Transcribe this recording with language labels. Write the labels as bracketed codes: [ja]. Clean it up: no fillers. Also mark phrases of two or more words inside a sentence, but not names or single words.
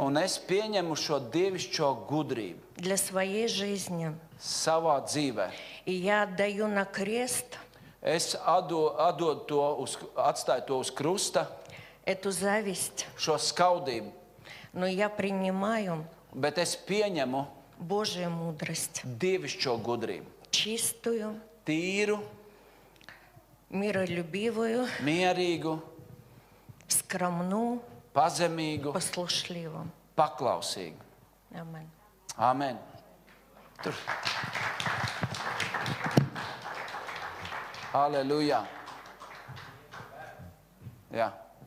[lv] Un es pieņemu šo dievišķo gudrību [ru] для своей жизни. [lv] savā dzīvē. [ru] И я отдаю на крест [lv] Es atdodu to, atstāju to uz krusta, [ru] эту зависть, [lv] šo skaudību, [ru] но я принимаю [lv] bet es pieņemu [ru] Божью мудрость, [lv] dievišķo gudrību. [ru] чистую, [lv] Tīru, [ru] миролюбивую, [lv] mierīgu, [ru] скромную, [lv] pazemīgu, [ru] послушливую. [lv] paklausīgu. [ru] Аминь. [lv] Amen. Tur. Halleluja. Jā.